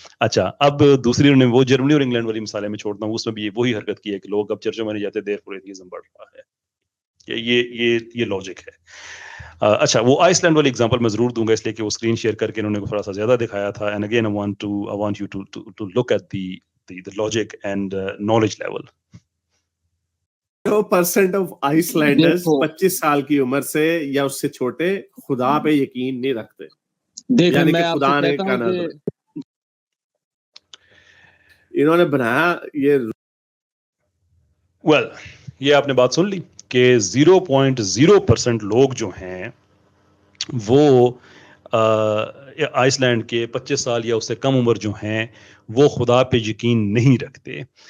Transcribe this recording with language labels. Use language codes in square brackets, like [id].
[ur] اچھا, اب دوسری انہوں نے وہ جرمنی اور انگلینڈ والی مثالیں میں چھوڑتا ہوں, اس میں بھی وہی حرکت کی ہے کہ لوگ اب چرچوں میں نہیں جاتے, [en] therefore [ur] ایتھیزم بڑھ رہا ہے. یہ لاجک ہے. اچھا, وہ آئس لینڈ والی ایگزامپل میں ضرور دوں گا, اس لیے کہ وہ اسکرین شیئر کر کے انہوں نے تھوڑا سا زیادہ دکھایا تھا. And again [en] I want you to look at the logic and knowledge level. [ur] 0% of ice landers 25 سال کی عمر سے یا اس سے چھوٹے خدا پہ یقین نہیں رکھتے. دیکھیں میں آپ سے کہتا ہوں کہ انہوں نے بنایا یہ ویل, یہ آپ نے بات سن لی کہ 0.0% لوگ جو ہیں وہ آئس لینڈ کے 25 سال یا اس سے کم عمر جو ہیں وہ خدا پہ یقین نہیں رکھتے.